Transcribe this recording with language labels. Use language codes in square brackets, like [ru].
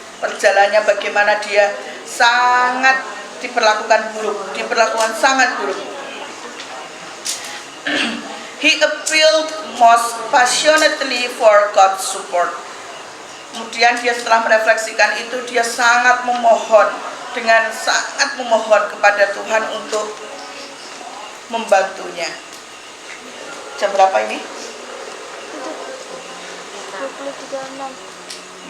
[id] Perjalanannya bagaimana dia sangat diperlakukan sangat buruk. [en] He appealed most passionately for God's support. [id] Kemudian dia setelah merefleksikan itu, dia sangat memohon kepada Tuhan untuk membantunya. Jam berapa ini? 23.6.